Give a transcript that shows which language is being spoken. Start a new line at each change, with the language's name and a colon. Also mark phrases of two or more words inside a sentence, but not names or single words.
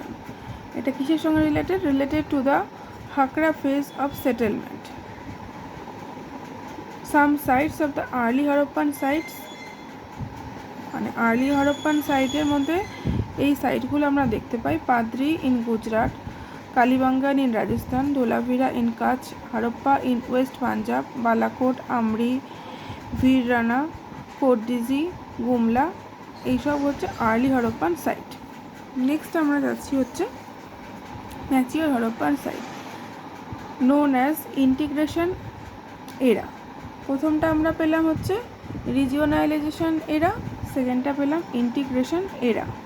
Bangla: এটা কিসের সঙ্গে
English: related to the Hakra phase of settlement. some sites of the early Harappan sites, early Harappan sites
Bangla: মধ্যে এই সাইটগুলো আমরা দেখতে পাই
English: Padri in Gujarat, Kalibangan in Rajasthan, Dholavira in Kutch, Harappa in West Punjab, Balakot, Amri, Virana, Koddizi, Gumla
Bangla: এইসব হচ্ছে
English: early Harappan site. নেক্সট
Bangla: আমরা যাচ্ছি হচ্ছে
English: mature Harappan site known as integration era.
Bangla: প্রথমটা আমরা পেলাম হচ্ছে
English: regionalization era,
Bangla: সেকেন্ডটা পেলাম
English: integration era.